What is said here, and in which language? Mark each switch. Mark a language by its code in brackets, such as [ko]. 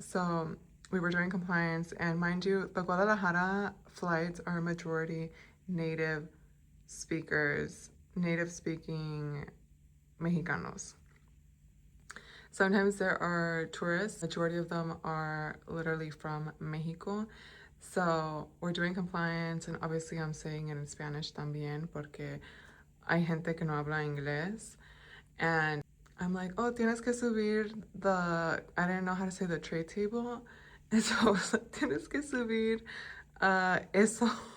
[en] So we were doing compliance, and mind you, the Guadalajara flights are majority native speakers, native speaking Mexicanos. Sometimes there are tourists, majority of them are literally from Mexico. So we're doing compliance, and obviously I'm saying it in Spanish [es] también porque hay gente que no habla inglés. [en] And I'm like, oh, [es] tienes que subir [en] the, I didn't know how to say the tray table. And so I was like, [es] tienes que subir eso.